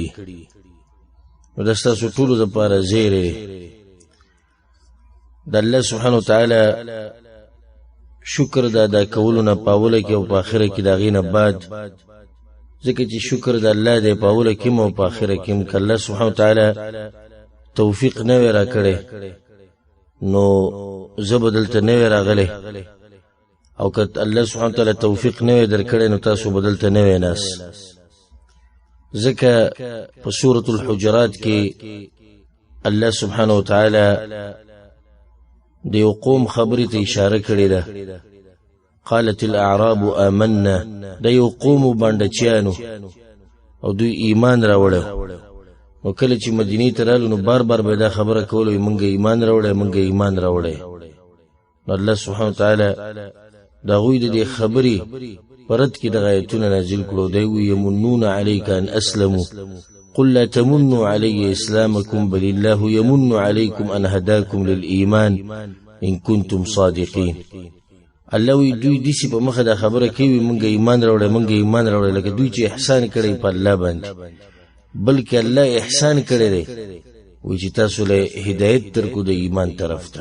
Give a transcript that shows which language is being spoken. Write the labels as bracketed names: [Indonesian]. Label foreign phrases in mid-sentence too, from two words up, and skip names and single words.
[Pashto] نو د ستاسو ټولو لپاره زیری د [Arabic] الله سبحانه وتعالى [Pashto] شکر د ادا کولو نه پاوله کې او په آخره کې د هغې نه بعد، ځکه چې شکر د الله دی پاوله کې او په آخره کې که [Arabic] الله سبحانه وتعالى [Pashto] توفیق نه وی را کړی نو زه به دلته نه وی راغلی، او که [Arabic] الله سبحانه وتعالى [Pashto] توفیق نه وی در کړی نو تاسو به دلته نه وی ناست. ځکه په سورة الحجرات کې [Arabic] الله سبحانه وتعالى [Pashto] د یو قوم خبرې ته اشاره کړې ده. [Arabic] قالت الاعراب آمنا، [Pashto] د یو قوم بانډچیانو او دوی ایمان راوړل، نو کله چې مدینې ته رالو نو بار بار به دا خبره کوله مونږ ایمان راوړی مونږ ایمان راوړی. نو [Arabic] الله سبحانه وتعالى [Pashto] د هغوی د دې خبرې په رد کې دغه آیتونه نازل کړو. دی وایي [Arabic] یمنون علیک ان اسلموا قل لا تمنوا علی اسلامکم بل الله یمن علیکم ان هداکم للایمان ان کنتم صادقین. [Pashto] الله وی دوی دسی په مخه دا خبره کوي مونږ ایمان راوړی مونږ ایمان راوړی، لکه دوی چې احسان کړی په الله باندې، بلکې الله احسان کړی دی وی چې تاسو له هدایت درکو د ایمان طرف ته.